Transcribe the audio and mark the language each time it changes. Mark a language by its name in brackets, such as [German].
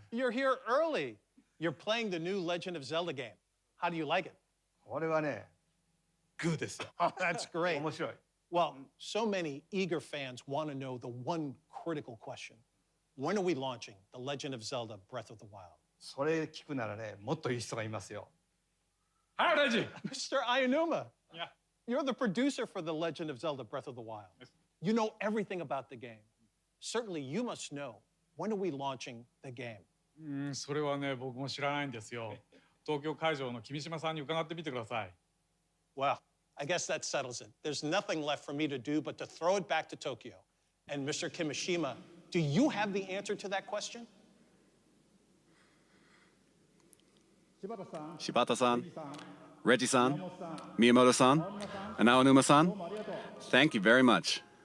[English] You're here early. You're playing the new Legend of Zelda game. How do you like it? [Japanese] これはね、グーですよ。 [English] Oh, that's great. [Japanese] 面白い。 [English] Well, so many eager fans want to know the one critical question. When are we launching The Legend of Zelda Breath of the Wild? [Japanese] それ聞くならね、もっといい人がいますよ。 [English] Hi, Reggie. Mr. Ayanuma. Yeah. You're the producer for The Legend of Zelda Breath of the Wild. You know everything about the game. Certainly you must know, when are we launching the game? [Japanese] それはね、僕も知らないんですよ。東京会場の君島さんに伺ってみてください。 [English] Well, I guess that settles it. There's nothing left for me to do but to throw it back to Tokyo. And Mr. Kimishima, do you have the answer to that question? Shibata-san, Reggie-san, Miyamoto-san, and Aonuma-san, thank you very much.